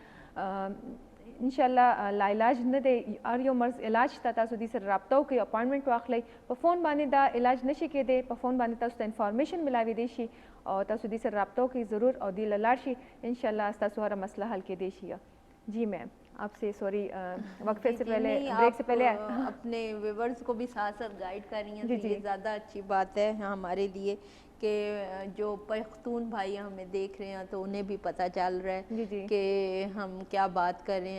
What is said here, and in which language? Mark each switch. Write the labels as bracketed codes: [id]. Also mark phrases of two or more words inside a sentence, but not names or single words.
[ps] انشاءاللہ لاعلاج نه دی, هر یو مرض علاج ته تاسو دې سره رابطه وکړئ, اپوائنټمنټ واخلئ. په فون باندې دا علاج نشي کېدی, په فون باندې تاسو ته انفارمیشن ملاویدی شي او تاسو دې سره رابطه وکړئ ضرور او دې له لاړ شي انشاءاللہ تاسو هر مسئلہ حل کېدی شي. [ur] جی میم آپ سے سوری وقفے سے پہلے بریک سے پہلے اپنے ویورز کو بھی ساتھ ساتھ گائیڈ کر رہی ہیں, تو یہ زیادہ اچھی بات ہے ہمارے لیے کہ جو پختون بھائی ہمیں دیکھ رہے ہیں تو انہیں بھی پتہ چل رہا ہے کہ ہم کیا بات کر رہے ہیں.